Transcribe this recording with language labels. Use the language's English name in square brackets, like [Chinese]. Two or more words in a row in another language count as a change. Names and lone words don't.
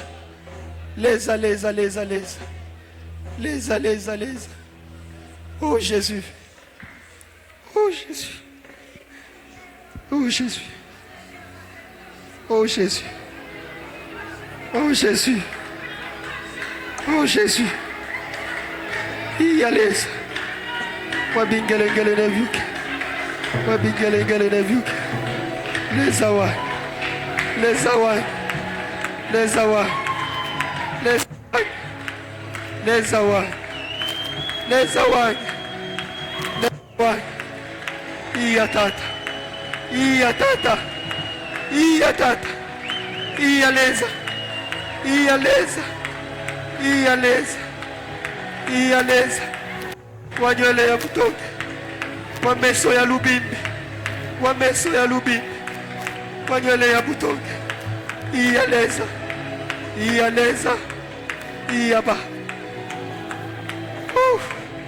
[Luba-Katanga] Leza leza leza leza. Leza leza leza. [French] Oh Jésus. Oh Jésus. Oh Jésus. Oh Jésus. Oh Jésus. Oh Jésus. [Luba-Katanga] Iyaleza. Wabingelengele nevyuke. Wabingelengele nevyuke. Leza wa. Leza wa. Leza wa. Leza wa. Leza wa. Leza wa. Leza wa. Iya tata. Iya tata. Iya tata. Iya leza. Iya leza. Iya leza. Iya leza. Wanywele ya butoke. Wameso ya lubimbi. Wameso ya lubimbi. Wanywele ya butoke. Iya leza. Iya leza. Iya ba.